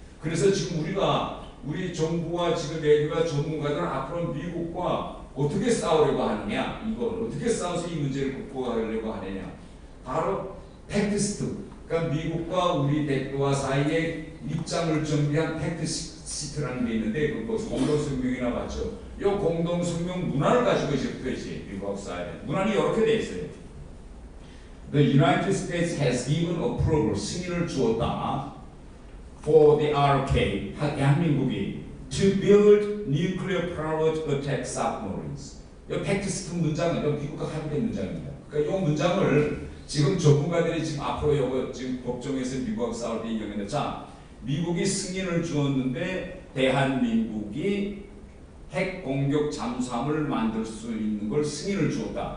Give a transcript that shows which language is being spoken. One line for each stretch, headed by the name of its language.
Korean: 그래서 지금 우리 정부와 지금 내부가 전문가들은 앞으로 미국과 어떻게 싸우려고 하느냐, 이걸 어떻게 싸워서 이 문제를 극복하려고 하느냐, 바로 팩트시트. 그러니까 미국과 우리 대표와 사이에 입장을 정비한 팩트시트라는 게 있는데 그거 공동성명이나 봤죠. 이 공동성명 문안을 가지고 이제 붙어있지. 미국 사이에 문안이 이렇게 돼 있어요.
English: The United States has given approval,
Korean: 승인을 주었다.
English: For the RK,
Korean: 대한민국이
English: to build nuclear-powered attack submarines.
Korean: 이 팩트시트 문장은 미국과 합의된 문장입니다. 그러니까 이 문장을 지금 전문가들이 지금 앞으로 이거 지금 법정에서 미국하고 싸울 때 인용했는데 자, 미국이 승인을 주었는데 대한민국이 핵 공격 잠수함을 만들 수 있는 걸 승인을 주었다.